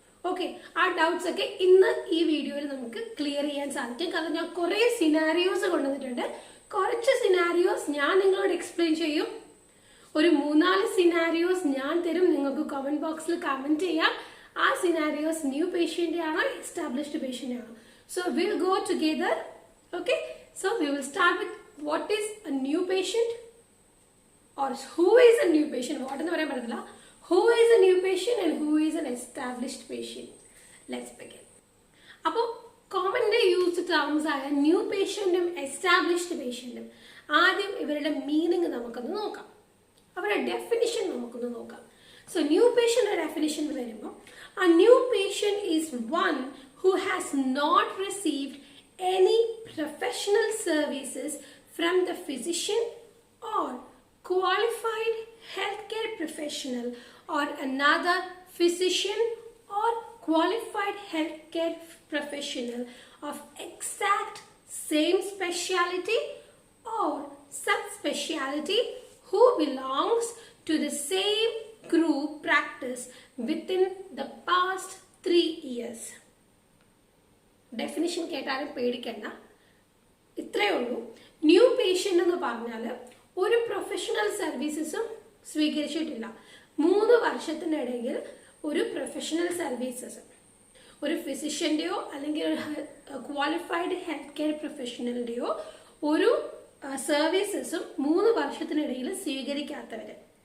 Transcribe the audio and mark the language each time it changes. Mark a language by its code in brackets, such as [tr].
[ml] Okay, ആ doubts ഒക്കെ ഇന്ന് ഈ വീഡിയോയിൽ നമുക്ക് ക്ലിയർ ചെയ്യാൻ സാധിക്കും. കാരണം ഞാൻ കുറേ സിനാരിയോസ് കൊണ്ടുവന്നിട്ടുണ്ട്. കുറച്ച് സിനാരിയോസ് ഞാൻ നിങ്ങളോട് എക്സ്പ്ലെയിൻ ചെയ്യും. ഒരു 3-4 സിനാരിയോസ് ഞാൻ തരും, നിങ്ങൾക്ക് കമന്റ് ബോക്സിൽ കമന്റ് ചെയ്യാം. ആ സിനാരിയോസ് ന്യൂ പേഷ്യന്റ് ആണോ എസ്റ്റാബ്ലിഷ്ഡ് പേഷ്യന്റ് ആണോ? So will go together. [en] Okay, so we will start with what is a new patient or who is a new patient. What [ml] എന്ന് പറയാൻ പറ്റില്ല. [en] Who is a new patient and who is an established patient. Let's begin. [ml] അപ്പോൾ commonly used terms ആയ new പേഷ്യന്റും established പേഷ്യന്റും ആദ്യം ഇവരുടെ meaning നമുക്കൊന്ന് നോക്കാം, അവരുടെ ഡെഫിനിഷൻ നമുക്കൊന്ന് നോക്കാം. സോ ന്യൂ പേഷ്യന്റ് ഡെഫിനിഷൻ വരുമ്പോൾ [en] a new patient is one who has not received any professional services from the physician or qualified healthcare professional or another physician or qualified healthcare professional of exact same specialty or subspecialty who belongs to the same group practice within the past 3 years. [ml] Definition കേട്ടാലും പേടിക്കണ്ട, ഇത്രയേ ഉള്ളൂ. New patient എന്ന് പറഞ്ഞാൽ ഒരു professional സർവീസസും സ്വീകരിച്ചിട്ടില്ല. 3 വർഷത്തിനിടയിൽ ഒരു പ്രൊഫഷണൽ സർവീസസ് ഒരു ഫിസിഷ്യന്റെയോ അല്ലെങ്കിൽ ഒരു ക്വാളിഫൈഡ് ഹെൽത്ത് കെയർ പ്രൊഫഷണലിന്റെയോ ഒരു സർവീസസും 3 വർഷത്തിനിടയിൽ സ്വീകരിക്കാത്തവര്.